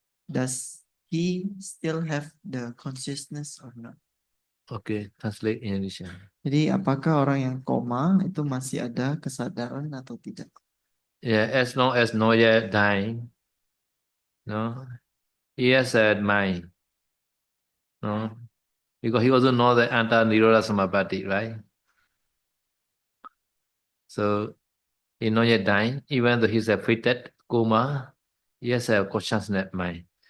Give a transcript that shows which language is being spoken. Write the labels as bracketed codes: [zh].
[en] Does he still have the consciousness or not? Okay, translate Indonesia. [id] Jadi apakah orang yang koma itu masih ada kesadaran atau tidak? [en] Yeah, as long as not yet dying, no, he has a mind, no, because he also know the anta nirodha samapatti, right? So he not yet dying, even though he's a fitted coma, he has a consciousness mind.